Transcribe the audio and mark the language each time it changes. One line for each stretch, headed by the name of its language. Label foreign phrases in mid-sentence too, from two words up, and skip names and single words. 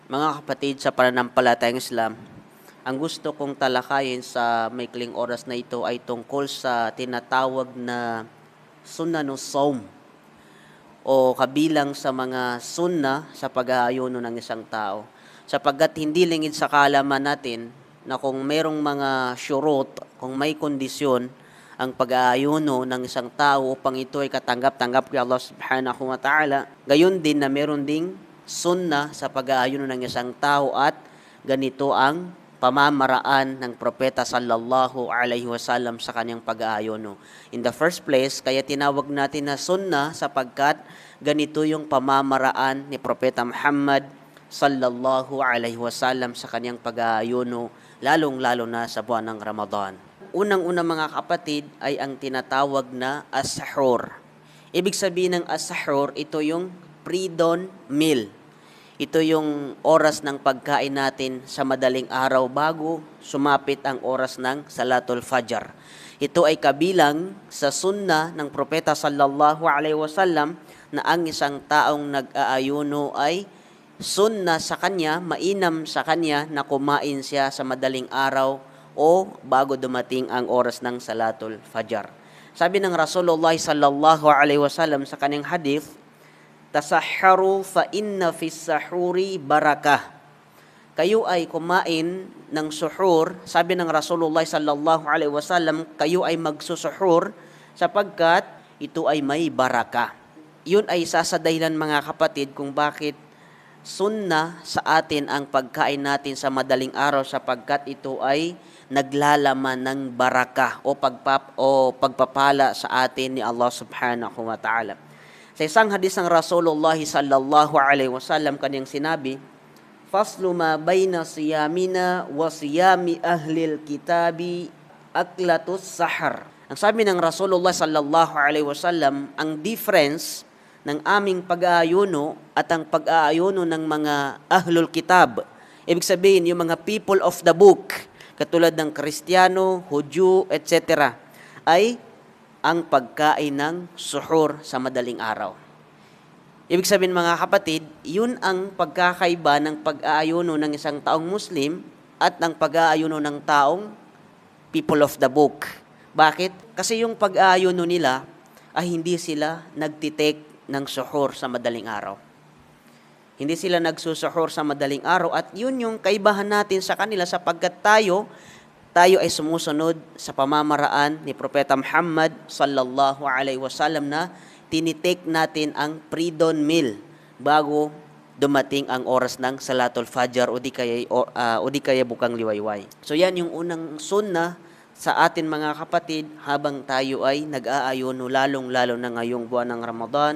Filipino: Mga kapatid sa pananampalatayang Islam, ang gusto kong talakayin sa maikling oras na ito ay tungkol sa tinatawag na
Arabic: سنن الصوم
Filipino: o kabilang sa mga sunna sa pag-aayuno ng isang tao. Sapagkat hindi lingid sa kaalaman natin na kung merong mga syurut, kung may kondisyon ang pag-aayuno ng isang tao upang ito ay katanggap-tanggap kay Allah
Arabic: سبحانه وتعالى,
Filipino: gayon din na meron ding sunna sa pag-aayuno ng isang tao at ganito ang pamamaraan ng propeta
Arabic: صلى الله عليه وسلم
Filipino: sa kanyang pag-aayuno.
English: In the first place,
Filipino: kaya tinawag natin na sunna sapagkat ganito yung pamamaraan ni propeta Muhammad
Arabic: صلى الله عليه وسلم
Filipino: sa kanyang pag-aayuno, lalong-lalo na sa buwan ng Ramadan. Unang-una mga kapatid ay ang tinatawag na as-sahur. Ibig sabihin ng as-sahur, ito yung
English: pre-dawn meal.
Filipino: Ito yung oras ng pagkain natin sa madaling araw bago sumapit ang oras ng Salatul Fajr. Ito ay kabilang sa sunna ng propeta
Arabic: صلى الله عليه وسلم
Filipino: na ang isang taong nag-aayuno ay sunna sa kanya, mainam sa kanya na kumain siya sa madaling araw o bago dumating ang oras ng Salatul Fajr. Sabi ng
Arabic: رسول الله صلى الله عليه وسلم
Filipino: sa kanyang hadith,
Arabic: "تسحروا فإن في السحور بركة."
Filipino: Kayo ay kumain ng suhur, sabi ng Rasulullah
Arabic: صلى الله عليه وسلم,
Filipino: kayo ay magsusuhur sapagkat ito ay may baraka. Yun ay isa sa dahilan mga kapatid kung bakit sunna sa atin ang pagkain natin sa madaling araw sapagkat ito ay naglalaman ng baraka o pagpapala sa atin ni Allah
Arabic: سبحانه وتعالى.
Filipino: Sa isang hadis ng Rasulullah
Arabic: صلى الله عليه وسلم
Filipino: kanyang sinabi,
Arabic: "فصل ما بين صيامنا وصيام أهل الكتاب أكلة السحر."
Filipino: Ang sabi ng
Arabic: رسول الله صلى الله عليه وسلم,
Filipino: ang difference ng aming pag-aayuno at ang pag-aayuno ng mga
Arabic: أهل الكتاب.
Filipino: Ibig sabihin, yung mga
English: people of the book,
Filipino: katulad ng Kristiyano, Hudyo, etc., ay ang pagkain ng suhur sa madaling araw. Ibig sabihin mga kapatid, yun ang pagkakaiba ng pag-aayuno ng isang taong Muslim at ng pag-aayuno ng taong
English: people of the book.
Filipino: Bakit? Kasi yung pag-aayuno nila ay hindi sila nagtitake ng suhur sa madaling araw. Hindi sila nagsusuhur sa madaling araw at yun yung kaibahan natin sa kanila sapagkat tayo ay sumusunod sa pamamaraan ni Propeta Muhammad
Arabic: صلى الله عليه وسلم
Filipino: na tinitake natin ang
English: pre-dawn meal
Filipino: bago dumating ang oras ng Salatul Fajr o di kaya bukang liwayway. So yan yung unang sunna sa atin mga kapatid habang tayo ay nag-aayuno lalong-lalo na ngayong buwan ng Ramadan.